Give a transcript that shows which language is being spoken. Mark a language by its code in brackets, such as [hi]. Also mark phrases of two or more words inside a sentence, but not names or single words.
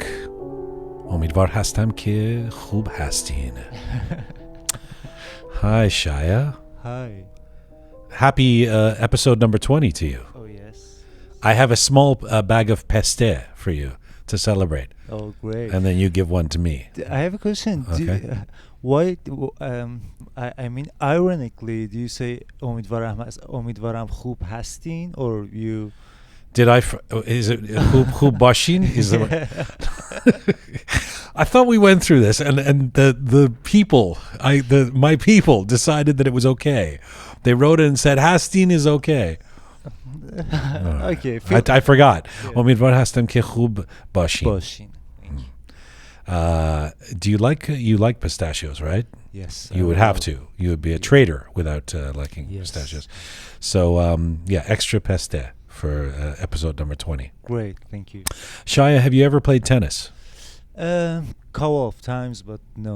[fa] امیدوار هستم که خوب هستین. [en] Hi Shaya. Hi. Happy episode number 20 to you. Oh yes. I have a small bag of peste for you to celebrate. Oh great. And then you give one to me. I have a question. Okay. Why? I mean, ironically, do you say [fa] امیدوارم خوب هستین, [en] or you? Did I? Is it [fa] خوب باشین? [en] Is it? I thought we went through this, and the people, my people decided that it was okay. They wrote it and said Hastin is okay. Okay. I forgot. [fa] امیدوار هستم که خوب باشین. [en] Do you like pistachios, right? Yes. You would have to. You would be a traitor without liking pistachios. So, extra peste for episode number 20. Great, thank you. Shaya, have you ever played tennis? Couple of times, but no.